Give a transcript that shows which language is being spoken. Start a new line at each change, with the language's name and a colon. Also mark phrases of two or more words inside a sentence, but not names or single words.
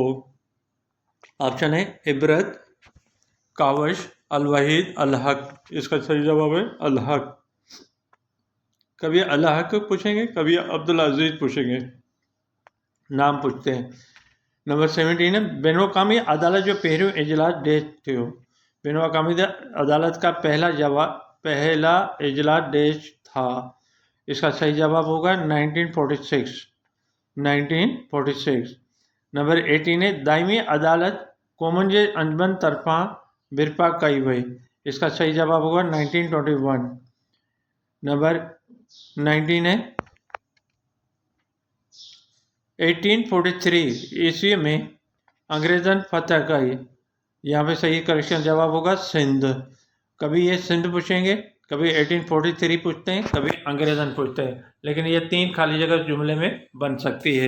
Hindi: ऑप्शन है इबरत, कावश, अल वहीद, अल हक। इसका सही जवाब है अल हक। कभी अल हक पूछेंगे, कभी अब्दुल अजीज पूछेंगे, नाम पूछते हैं। नंबर 17 है
Sindhi: बेनोकामी अदालत जो पहिरियों इजलास डेश थियो।
Hindi: बेनोकामी अदालत का पहला इजलास डेश था। इसका सही जवाब होगा 1946।
Sindhi: 1946।
Hindi: नंबर 18 है
Sindhi: दायमी अदालत क़ौमुनि जे अंजुमन तरफ़ां बिरपा कई वई।
Hindi: इसका सही जवाब होगा 1921। नंबर 19 है
Sindhi: 1843 ईस्वी में अंग्रेज़न फतह कई।
Hindi: यहाँ पे सही करेक्शन जवाब होगा सिंध। कभी ये सिंध पूछेंगे, कभी 1843 पूछते हैं, कभी अंग्रेज़न पूछते हैं, लेकिन ये 3 खाली जगह जुमले में बन सकती है।